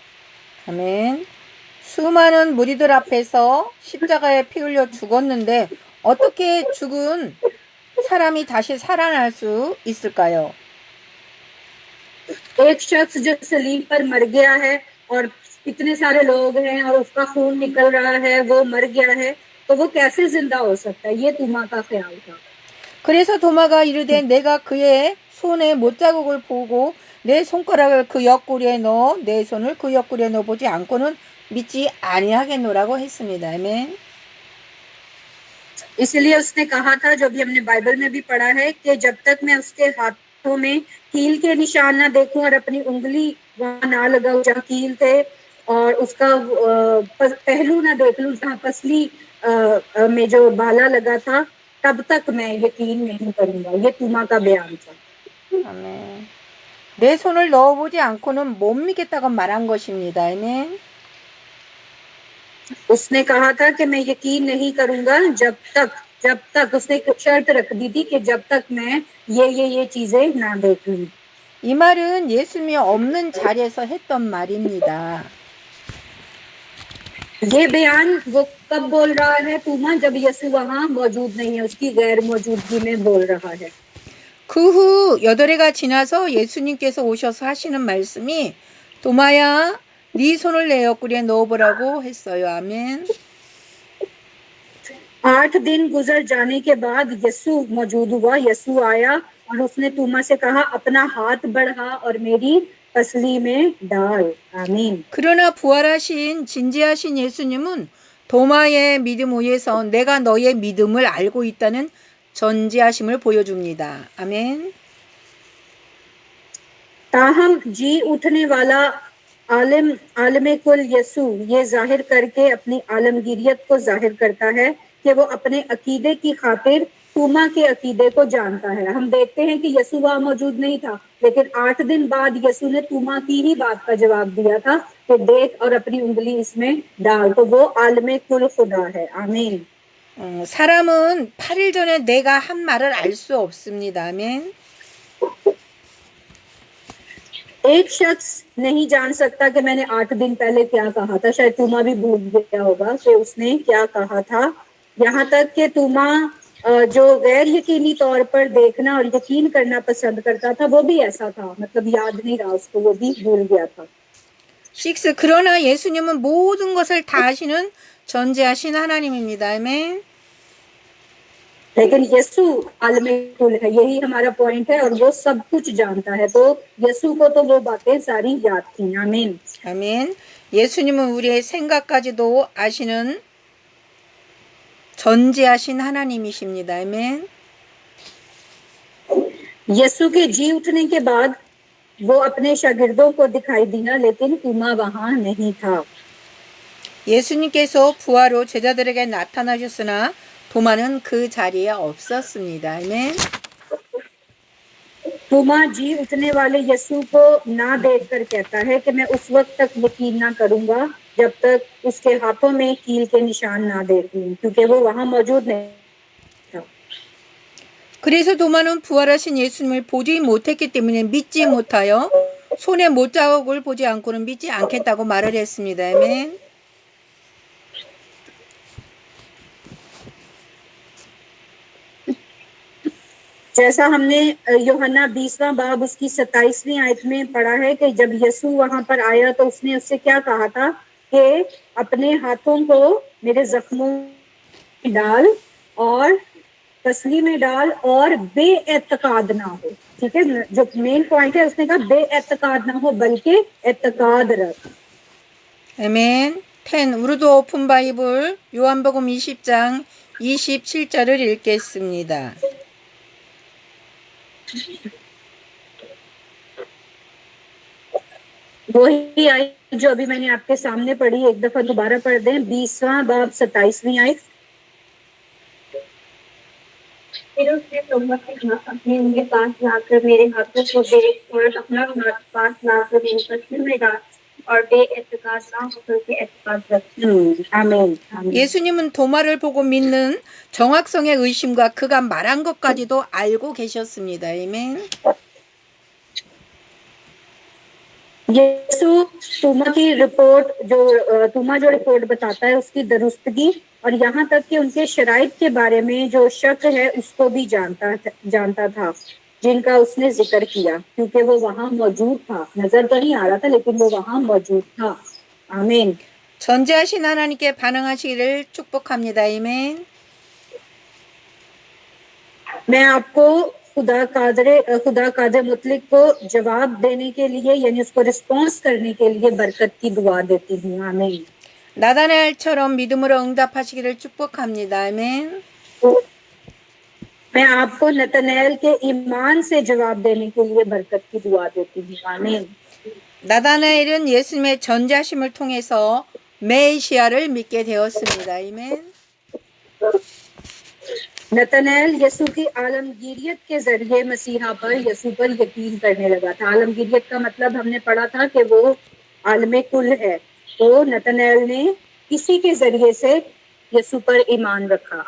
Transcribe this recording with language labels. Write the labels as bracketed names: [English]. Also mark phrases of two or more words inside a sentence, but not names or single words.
[Korean] 아멘. 수많은 무리들 앞에서 십자가에 피 흘려 죽었는데 어떻게 죽은 사람이 다시 살아날 수 있을까요? [Urdu] ایک شخص جو صلیب پر مر گیا ہے اور اتنے سارے لوگ ہیں اور اس کا خون نکل رہا ہے، وہ مر گیا ہے، تو وہ کیسے زندہ ہو سکتا ہے? یہ توما کا خیال تھا. [Korean] 그래서 도마가 이르되 내가 그의 손에 못자국을 보고 내 손가락을 그 옆구리에 넣어 내 손을 그 옆구리에 넣어 보지 않고는 믿지 아니하겠노라고 했습니다. 아멘. [Urdu] اس لیے اس نے کہا تھا، جو بھی ہم نے بائبل میں بھی پڑھا ہے، کہ جب تک میں اس کے ہاتھوں میں کیل کے نشان نہ دیکھوں اور اپنی انگلی وہاں نہ لگاؤں جہاں کیل تھے، اور اس کا پہلو نہ دیکھ لوں جہاں پسلی میں جو بھالا لگا تھا، تب تک میں یقین نہیں کروں گا. یہ توما کا بیان تھا. [Korean] 아멘. 내 손을 넣어보지 않고는 못 믿겠다고 말한 것입니다. 아멘. [Urdu] اس نے کہا تھا کہ میں یقین نہیں کروں گا جب تک اس نے ایک شرط رکھ دی تھی کہ جب تک میں یہ چیزیں نہ دیکھ لوں. [Korean] 이 말은 예수님이 없는 자리에서 했던 말입니다. [Urdu] یہ بیان وہ کب بول رہا ہے توما? جب یسوع وہاں موجود نہیں ہے، اس کی غیر موجودگی میں بول رہا ہے. [Korean] 그 후 8해가 지나서 예수님께서 오셔서 하시는 말씀이 도마야 네 손을 내 옆구리에 넣어보라고 했어요. 아멘. [Urdu] 8 دن گزر جانے کے بعد یسوع موجود ہوا. یسوع آیا اور اس نے توما سے کہا، اپنا ہاتھ بڑھا اور میری پسلی میں ڈال. आमीन। [Korean] 그러나 부활하신 진지하신 예수님은 도마의 믿음 위에서 내가 너의 믿음을 알고 있다는 전지하심을 보여줍니다. 아멘. [Urdu] تاہم جی اٹھنے والا عالم کل یسوع یہ ظاہر کرکے اپنی عالمگیریت کو ظاہر کرتا ہے کہ وہ اپنے عقیدے کی خاطر توما کے عقیدے کو جانتا ہے. ہم دیکھتے ہیں کہ یسوع وہاں موجود نہیں تھا، لیکن 8 دن بعد یسوع نے توما کی ہی بات کا جواب دیا تھا کہ دیکھ اور اپنی انگلی اس میں ڈال. تو وہ عالم کل خدا ہے۔ آمین. [Korean] 사람은 8일 전에 내가 한 말을 알 수 없습니다. 아멘. [Urdu] ایک شخص نہیں جان سکتا کہ میں نے 8 دن پہلے کیا کہا تھا. شاید توما بھی بھول گیا ہوگا کہ اس نے کیا کہا تھا. یہاں تک کہ توما جو غیر یقینی طور پر دیکھنا اور یقین کرنا پسند کرتا تھا، وہ بھی ایسا تھا، مطلب یاد نہیں رہا اس کو، وہ بھی بھول گیا تھا. 6. [Korean] 그러나 예수님은 모든 것을 다 아시는 전지하신 하나님입니다. 아멘. [Urdu] لیکن یسوع عالم کل ہے، یہی ہمارا پوائنٹ ہے، اور وہ سب کچھ جانتا ہے. تو یسوع کو تو وہ باتیں ساری یاد تھی. आमीन। [Korean] 아멘. 예수님은 우리의 생각까지도 아시는 전지하신 하나님이십니다. 아멘. [Urdu] یسوع کے جی اٹھنے کے بعد وہ اپنے شاگردوں کو دکھائی دیا، لیکن توما وہاں نہیں تھا. [Korean] 예수님께서 부활 후 제자들에게 나타나셨으나 도마는 그 자리에 없었습니다. 아멘. [Urdu] توما جی اٹھنے والے یسوع کو نہ دیکھ کر کہتا ہے کہ میں اس وقت تک یقین نہ کروں گا جب تک اس کے ہاتھوں میں کیل کے نشان نہ دیکھ لوں، کیونکہ وہ وہاں موجود نہیں تھا. [Korean] 그래서 도마는 부활하신 예수님을 보지 못했기 때문에 믿지 못하여 손에 못자국을 보지 않고는 믿지 않겠다고 말을 했습니다. 아멘. [Urdu] جیسا ہم نے یوحنا 20واں باب اس کی 27ویں آیت میں پڑھا ہے کہ جب یسوع وہاں پر آیا تو اس نے اس سے کیا کہا تھا کہ اپنے ہاتھوں کو میرے زخموں میں ڈال اور تسلی میں ڈال اور بےاعتقاد نہ ہو. ٹھیک ہے، جو [English] main point [Urdu] ہے، اس نے کہا بےاعتقاد نہ ہو بلکہ اعتقاد رکھ. [Korean] 아멘. 10. 우르도 오픈 바이블 요한복음 20장 27절을 읽겠습니다. [Urdu] وہی آیت جو ابھی میں نے آپ کے سامنے پڑھی، ایک دفعہ دوبارہ پڑھ دیں. 20واں باب 27ویں آیت. پھر اس نے توما سے کہا، اپنے ان کے پاس لا کر میرے ہاتھوں کو دیکھ اور اپنا ہاتھ پاس لا کر میرے پسلی میں ڈال اور بےاعتقاد نہ ہو کر کے اعتقاد رکھ. आमीन। [Korean] 예수님은 도마를 보고 믿는 정확성의 의심과 그가 말한 것까지도 알고 계셨습니다. 아멘. [Urdu] یسوع توما کی رپورٹ جو توما جو رپورٹ بتاتا ہے اس کی درستگی اور یہاں تک کہ ان کے شرائط کے بارے میں جو شک ہے اس کو بھی جانتا تھا، جن کا اس نے ذکر کیا، کیونکہ وہ وہاں موجود تھا. نظر تو نہیں آ رہا تھا، لیکن وہ وہاں موجود تھا. आमीन। [Korean] 전지하신 하나님께 반응하시기를 축복합니다. 아멘. [Urdu] میں آپ کو خدا قادر مطلق کو جواب دینے کے لیے، یعنی اس کو رسپانس کرنے کے لیے برکت کی دعا دیتی ہوں. आमीन। [Korean] 나다나엘처럼 믿음으로 응답하시기를 축복합니다. 아멘. [Urdu] میں آپ کو نتن ایل کے ایمان سے جواب دینے کے لیے برکت کی دعا دیتی ہوں. आमीन। [Korean] 나다나엘은 예수님의 전지하심을 통해서 메시아를 믿게 되었습니다. 아멘. [Urdu] نتن ایل یسوع کی عالمگیریت کے ذریعے مسیحا پر، یسوع پر یقین کرنے لگا تھا. عالمگیریت کا مطلب ہم نے پڑھا تھا کہ وہ عالم کل ہے. تو نتن ایل نے کسی کے ذریعے سے یسوع پر ایمان رکھا.